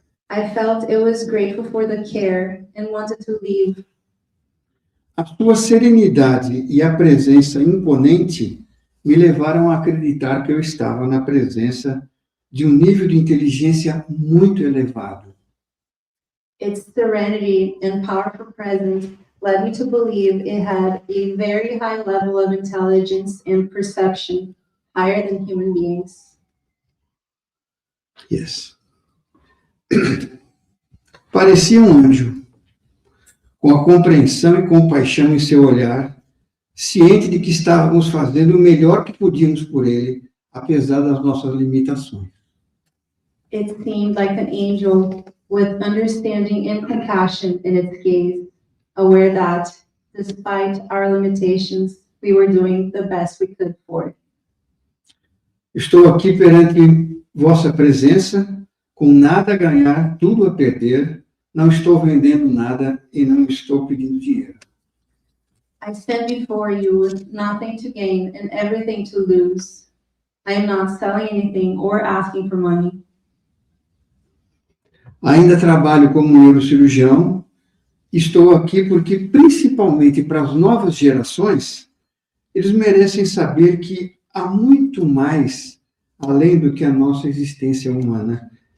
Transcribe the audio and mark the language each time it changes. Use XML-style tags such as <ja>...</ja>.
<en>I felt it was grateful for the care and wanted to leave.</en> <pt>A sua serenidade e a presença imponente me levaram a acreditar que eu estava na presença de um nível de inteligência muito elevado.</pt> <en>Its serenity and powerful presence led me to believe it had a very high level of intelligence and perception, higher than human beings. Yes.</en> <pt>Parecia um anjo, com a compreensão e compaixão em seu olhar, ciente de que estávamos fazendo o melhor que podíamos por ele, apesar das nossas limitações.</pt> <en>It seemed like an angel with understanding and compassion in its gaze, aware that, despite our limitations, we were doing the best we could for it.</en> <pt>Estou aqui perante vossa presença, com nada a ganhar, tudo a perder, não estou vendendo nada e não estou pedindo dinheiro.</pt> <en>I stand before you with nothing to gain and everything to lose. I am not selling anything or asking for money.</en> <pt>Ainda trabalho como neurocirurgião. Estou aqui porque, principalmente para as novas gerações, eles merecem saber que há muito mais além do que a nossa existência humana.</pt>